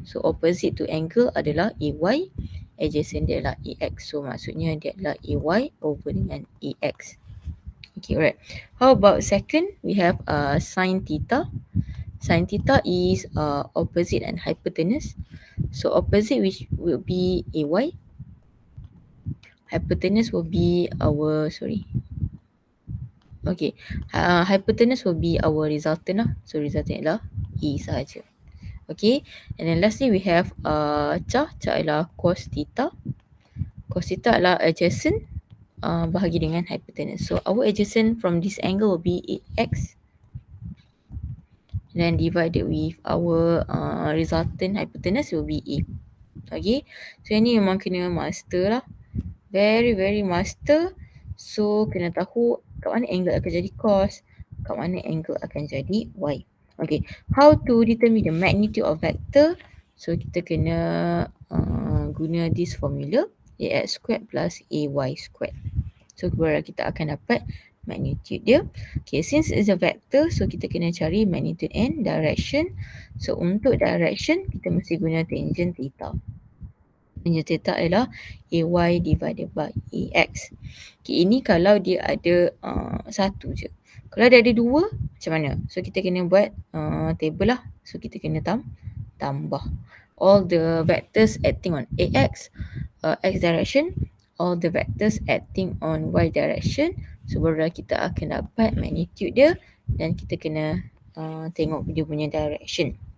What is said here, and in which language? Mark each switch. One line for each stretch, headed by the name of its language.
English: So opposite to angle adalah AY, adjacent dia adalah AX.
Malay: So maksudnya dia adalah AY over dengan AX.
English: Okay, alright. How about second? We have sin theta. Sin theta is opposite and hypotenuse. So opposite which will be AY. Hypotenuse will be our, okay, hypotenuse will be our resultant lah.
Malay: So resultant adalah E sahaja.
English: Okay, and then lastly we have cah adalah cos theta.
Malay: Cos theta adalah adjacent bahagi dengan hypotenuse.
English: So our adjacent from this angle will be AX. Then divided with our resultant hypotenuse will be A.
Malay: Okay, so ini memang kena master lah.
English: Very master.
Malay: So kena tahu kat mana angle akan jadi cos, kat mana angle akan jadi y.
English: Okay, how to determine the magnitude of vector?
Malay: So kita kena guna
English: this formula,
Malay: ax squared plus ay squared. So baru kita akan dapat magnitude dia.
English: Okay, since it's a vector, so
Malay: kita kena cari
English: magnitude and direction.
Malay: So untuk direction, kita mesti guna tangent theta. Tangent theta adalah AY
English: divided by
Malay: AX. Okay, ini kalau dia ada satu je. Kalau dia ada dua, macam mana? So kita kena buat table lah. So kita kena tambah
English: all the vectors acting on AX, X direction, all the vectors acting on Y direction.
Malay: So baru kita akan dapat magnitude dia dan kita kena tengok dia punya direction.